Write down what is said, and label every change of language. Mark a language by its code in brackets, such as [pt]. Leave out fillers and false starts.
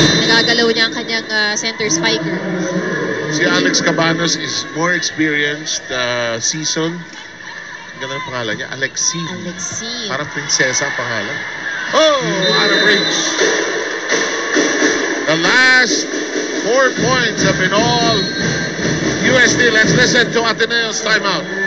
[tl] Nagagalaw niya ang kanyang center spiker. [en] Si Alex Cabanos is more experienced, seasoned. [tl] Ganda ng pangalan niya, Alexi. Parang prinsesa ang pangalan. [en] Out of reach. The last 4 points have been all USD. Let's listen to Ateneo's timeout.